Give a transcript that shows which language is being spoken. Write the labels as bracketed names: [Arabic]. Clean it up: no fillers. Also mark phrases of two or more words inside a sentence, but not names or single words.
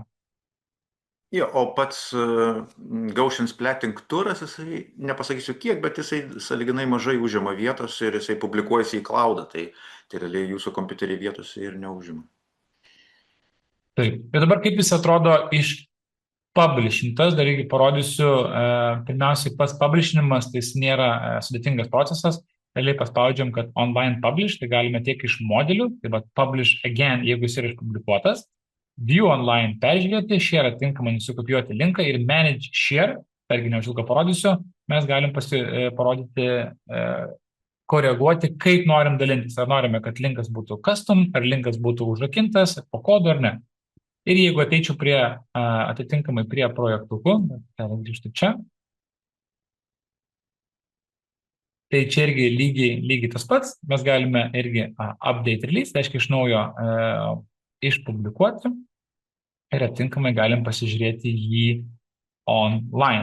[Lithuanian] Jo, o pats [English] Gaussian splatting [Lithuanian] turas, jisai, nepasakysiu kiek, bet jisai sąlyginai mažai užima vietos ir jisai publikuojasi į cloudą, tai realiai jūsų kompiuterį vietos ir neužima. Taip, ir dabar kaip jis atrodo iš publishintas, dar irgi parodysiu, pirmiausiai pats publishinimas, tai jis nėra sudėtingas procesas, realiai paspaudžiam, kad [English] online publish, [Lithuanian] tai galime tiek iš modelių, tai va [English] publish again, [Lithuanian] jeigu jis yra išpublikuotas, [English] view online [Lithuanian] peržiūrėti, share atinkamai nusikopijuoti linką ir [English] manage share, [Lithuanian] targi neužilgo parodysiu, mes galim parodyti, koreguoti, kaip norim dalintis, ar norime, kad linkas būtų custom, ar linkas būtų užrakintas, po kodu ar ne. Ir jeigu ateičiau atitinkamai prie projektukų, grįžtu čia, tai čia irgi lygiai tas pats, mes galime irgi [English] update release, [Lithuanian] tai reiškia iš naujo išpublikuoti ir atitinkamai galim pasižiūrėti jį online.